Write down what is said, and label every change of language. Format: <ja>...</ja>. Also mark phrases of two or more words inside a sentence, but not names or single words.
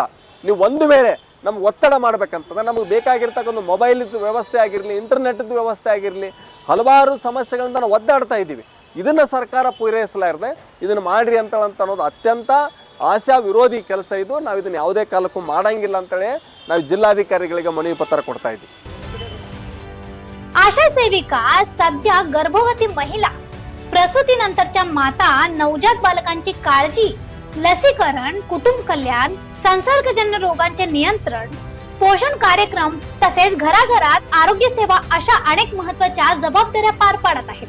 <kn>ನೀವು ಒಂದು ವೇಳೆ ನಮ್ಗೆ ಒತ್ತಡ ಮಾಡಬೇಕಂತಂದ್ರೆ ನಮಗೆ ಬೇಕಾಗಿರ್ತಕ್ಕಂಥ ಮೊಬೈಲಿದ್ದು ವ್ಯವಸ್ಥೆ ಆಗಿರಲಿ, ಇಂಟರ್ನೆಟ್ದು ವ್ಯವಸ್ಥೆ ಆಗಿರಲಿ, ಹಲವಾರು ಸಮಸ್ಯೆಗಳಿಂದ ನಾವು ಒದ್ದಾಡ್ತಾ ಇದ್ದೀವಿ। ಇದನ್ನು ಸರ್ಕಾರ ಪೂರೈಸಲಾರದೆ ಇದನ್ನು ಮಾಡಿರಿ ಅನ್ನೋದು ಅತ್ಯಂತ ಆಶಾ ವಿರೋಧಿ ಕೆಲಸ ಇದು। ನಾವು ಇದನ್ನು ಯಾವುದೇ ಕಾಲಕ್ಕೂ ಮಾಡೋಂಗಿಲ್ಲ ಅಂತೇಳಿ ನಾವು ಜಿಲ್ಲಾಧಿಕಾರಿಗಳಿಗೆ ಮನವಿ ಪತ್ರ ಕೊಡ್ತಾ ಇದ್ದೀವಿ।</kn> <mr>आशा सेविका सध्या गर्भवती महिला, प्रसूतीनंतरच्या माता, नवजात बालकांची काळजी, लसीकरण, कुटुंब कल्याण, संसर्गजन्य रोगांचे नियंत्रण, पोषण कार्यक्रम तसेच घराघरात आरोग्य सेवा अशा अनेक महत्त्वाच्या जबाबदाऱ्या पार पाडत आहेत।</mr>